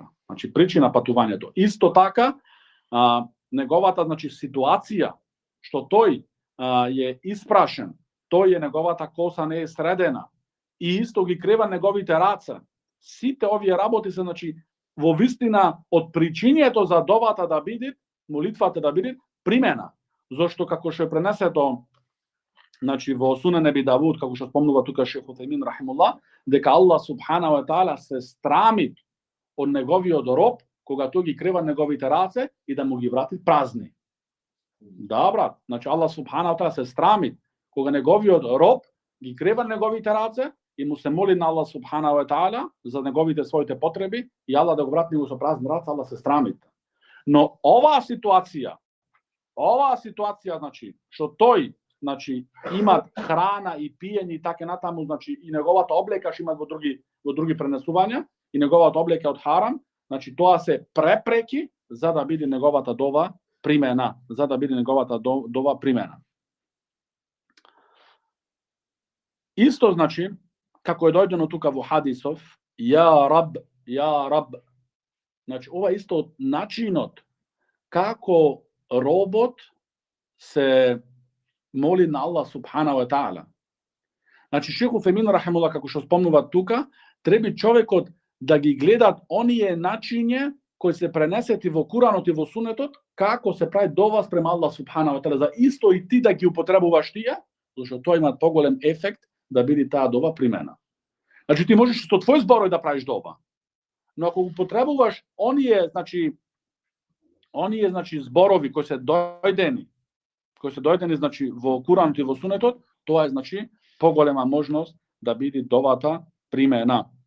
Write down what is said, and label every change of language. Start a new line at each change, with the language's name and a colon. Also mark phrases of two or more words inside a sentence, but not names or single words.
Macedonian: Значи причина патувањето. Исто така, неговата, значи, ситуација, што тој е испрашен, неговата коса не е средена, и исто ги крева неговите раце. Сите овие работи се, значи, во вистина од причињето за довата да биде, молитвата да биде примена. Зошто како што е пренесето, значи во Сунен Аби Давуд, како што спомнува тука Шех Уфајмин рахимуллах, дека
Arabic: الله سبحانه وتعالى
Macedonian: се страми од неговиот роб кога тој ги крива неговите раце и да му ги врати празни. Да, брат, значи
Arabic: الله سبحانه وتعالى
Macedonian: се страми кога неговиот роб ги крива неговите раце и му се моли на
Arabic: الله سبحانه وتعالى
Macedonian: за неговите своите потреби и Аллах да го врати него со празни раце, Аллах се страми. Но оваа ситуација, значи, што тој, значи, има храна и пиење и така натаму, значи, и неговата облека што има во други пренесувања, и неговата облека од харам, значи, тоа се препреки за да биде неговата дова примена, Исто, значи, како е дојдено тука во хадисов,
Arabic: يا رب,
Macedonian: значи, ова исто начинот како робот се моли на
Arabic: الله سبحانه وتعالى.
Macedonian: Значи, Шех Уфајмин рахимуллах, како што спомнува тука, треба човекот да ги гледат оние начиња кои се пренесети во Куранот и во Сунетот, како се прави дова спрема
Arabic: الله سبحانه وتعالى,
Macedonian: за исто и ти да ги употребуваш тие, зашто тоа има поголем ефект да биде таа дова примена. Значи ти можеш со твој зборој да правиш дова, но ако употребуваш оние зборови кои се дојдени значи во Куранот и во Сунетот, тоа е значи поголема можност да биде довата примена.